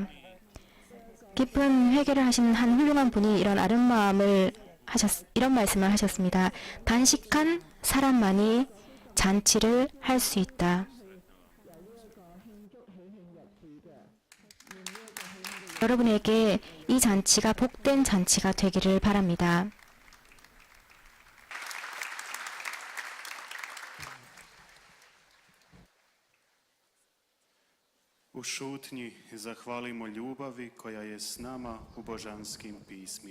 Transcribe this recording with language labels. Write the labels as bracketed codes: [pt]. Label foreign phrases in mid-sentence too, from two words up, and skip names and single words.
[ko] 깊은 회개를 하신 한 훌륭한 분이 이런 이런 말씀을 하셨습니다. 단식한 사람만이 잔치를 할 수 있다. 여러분에게 이 잔치가 복된 잔치가 되기를 바랍니다. [hr] U šutnji zahvalimo ljubavi koja je s nama u božanskim pismima.